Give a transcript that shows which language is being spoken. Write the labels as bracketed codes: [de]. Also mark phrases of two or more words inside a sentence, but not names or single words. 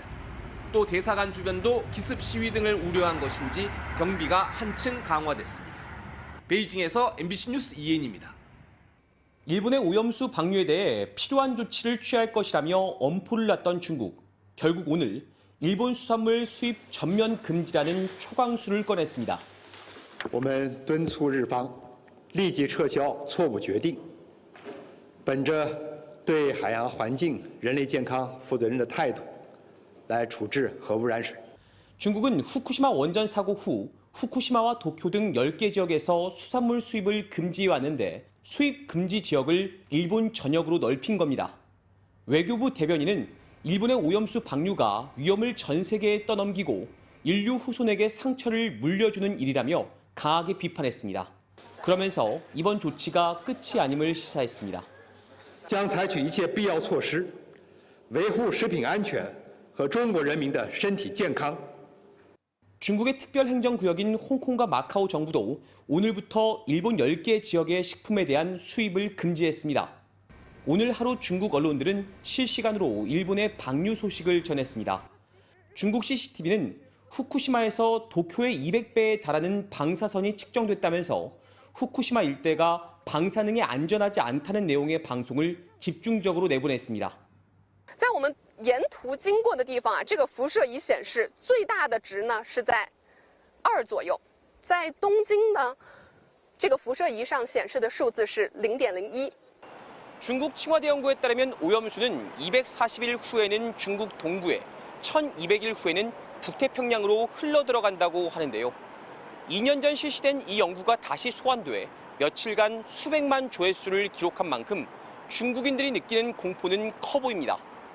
[ko] 또 대사관 주변도 기습 시위 등을 우려한 것인지 경비가 한층 강화됐습니다. 베이징에서 MBC 뉴스 이엔입니다. 일본의 오염수 방류에 대해 필요한 조치를 취할 것이라며 엄포를 놨던 중국. 결국 오늘 일본 수산물 수입 전면 금지라는 초강수를 꺼냈습니다. [zh] 我们敦促日方立即撤销错误决定，本着对海洋环境、人类健康负责任的态度，来处置核污染水。 [ko] 중국은 후쿠시마 원전 사고 후 후쿠시마와 도쿄 등 10개 지역에서 수산물 수입을 금지해 왔는데 수입 금지 지역을 일본 전역으로 넓힌 겁니다. 외교부 대변인은 일본의 오염수 방류가 위험을 전 세계에 떠넘기고 인류 후손에게 상처를 물려주는 일이라며 강하게 비판했습니다. 그러면서 이번 조치가 끝이 아님을 시사했습니다. [zh] 将采取一切必要措施，维护食品安全和中国人民的身体健康。 [ko] 중국의 특별행정구역인 홍콩과 마카오 정부도 오늘부터 일본 10개 지역의 식품에 대한 수입을 금지했습니다. 오늘 하루 중국 언론들은 실시간으로 일본의 방류 소식을 전했습니다. 중국 CCTV는 후쿠시마에서 도쿄의 200배에 달하는 방사선이 측정됐다면서 후쿠시마 일대가 방사능에 안전하지 않다는 내용의 방송을 집중적으로 내보냈습니다. [zh] 在我们沿途经过的地方啊，这个辐射仪显示最大的值呢是在2左右，在东京呢，这个辐射仪上显示的数字是0.01。 [ko] 중국 칭화대 연구에 따르면 오염수는 240일 후에는 중국 동부에, 1200일 후에는 북태평양으로 흘러들어간다고 하는데요. 2년 전 실시된 이 연구가 다시 소환돼 며칠간 수백만 조회수를 기록한 만큼 중국인들이 느끼는 공포는 커 보입니다.